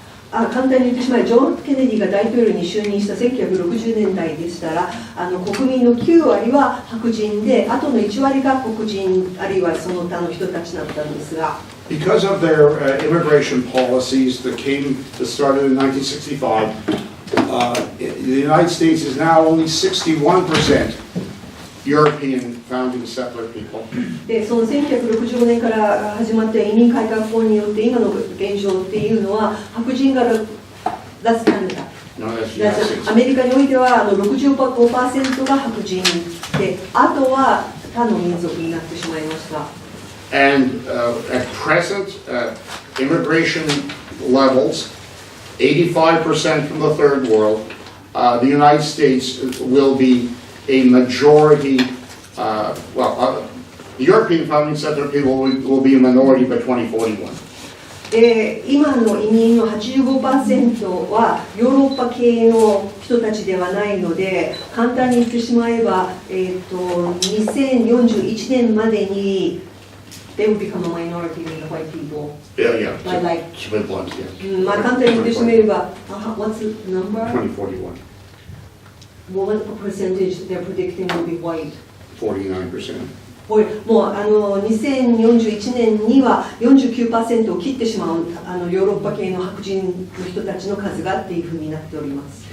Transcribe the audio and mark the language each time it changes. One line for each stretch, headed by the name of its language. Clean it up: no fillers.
Japanese: 簡単に言ってしまい、ジョン・ケネディが大統領に就任した1960年代でしたら、国民の9割は白人で、あとの1割が黒人、あるいはその他の人たちだったんですが、
English: Because of their immigration policies that started in 1965, the United States is now only 61% European founding settler people.
Japanese: でその1965年から始まった移民改革法によって今の現状っていうのは白人が脱カナダ、アメリカにおいては65% が白人で、あとは他の民族になってしまいました。
English: And at present, immigration levels, 85% from the third world, the United States will be a majority, the European founding settler people will be a minority by 2041.
Japanese: 今の移民の 85% はヨーロッパ系の人たちではないので、簡単に言ってしまえば、2041年までに
English: they will become a minority in the white people. Yeah. Like, split bloods, yeah.
Japanese: 簡単に言ってしまえば、
English: what's the number? 2041. What percentage they're predicting will be white? 49%.
Japanese: もう2041年には 49% を切ってしまうヨーロッパ系の白人の人たちの数がっていうふうになっております。